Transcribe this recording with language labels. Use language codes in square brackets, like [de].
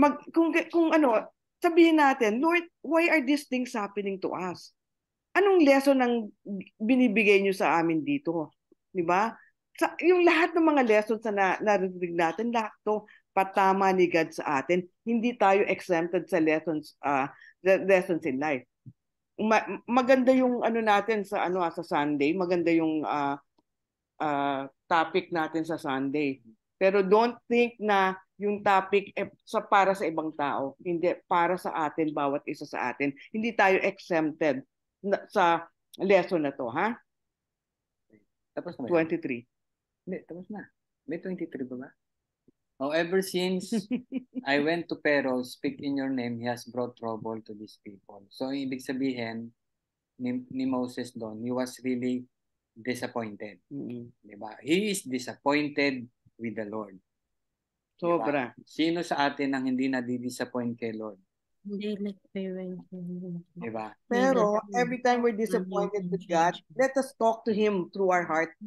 [en] Kung sabihin natin, Lord, why are these things happening to us? [tl] Anong lesson ang binibigay niyo sa amin dito? Di ba? Yung lahat ng mga lessons na narinig natin, lahat to patama ni God sa atin. Hindi tayo exempted sa [en] lessons in life. [tl] Maganda yung natin sa sa Sunday, maganda yung topic natin sa Sunday. Pero [en] don't think [tl] na yung topic para sa ibang tao, hindi, para sa atin, bawat isa sa atin. Hindi tayo exempted sa lesson na to, ha? Tapos na 23. Hindi, tapos na. May 23 ba ba? [en] Oh, ever since I went to Pharaoh, speak in your name, he has brought trouble to these people. [tl] So, ibig sabihin ni Moses doon, [en] he was really disappointed. [tl] Diba? [en] He is disappointed with the Lord. [tl] Sobra. Diba? Sino sa atin ang hindi na-disappoint kay Lord? Hindi like parents. Diba? [en] Pero every time we're disappointed with God, let us talk to Him through our heart.